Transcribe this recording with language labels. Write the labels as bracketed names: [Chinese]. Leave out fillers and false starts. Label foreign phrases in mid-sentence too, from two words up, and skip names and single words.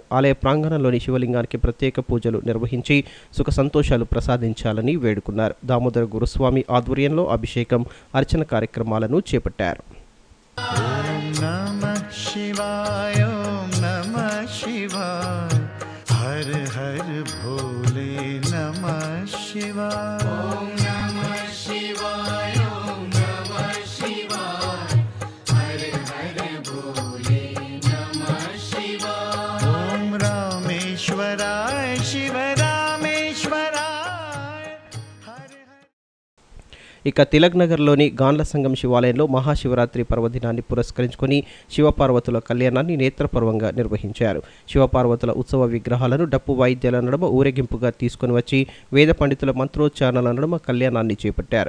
[Telugu] ఆలయ ప్రాంగణంలోని శివలింగానికి ప్రత్యేక పూజలు నిర్వహించి సుఖ సంతోషాలు ప్రసాదించాలని వేడుకున్నారు. దామోదర గురుస్వామి ఆధ్వర్యంలో అభిషేకం అర్చన కార్యక్రమాలను చేపట్టారు. [Hindi] हर हर भोले नमः शिवाय ओम नमः शिवाय ओम नमः शिवाय हर हर भोले नमः शिवाय ओम रामेश्वराय शिव रामेश्वराय हर हर. [Telugu] ఇక తిలక్ నగర్లోని గాండ్ల సంఘం శివాలయంలో మహాశివరాత్రి పర్వదినాన్ని పురస్కరించుకొని శివపార్వతుల కళ్యాణాన్ని నేత్రపర్వంగా నిర్వహించారు. శివపార్వతుల ఉత్సవ విగ్రహాలను డప్పు వాయిద్యాల నడుమ ఊరేగింపుగా తీసుకుని వచ్చి వేద పండితుల మంత్రోచ్చారణల నడుమ కళ్యాణాన్ని చేపట్టారు.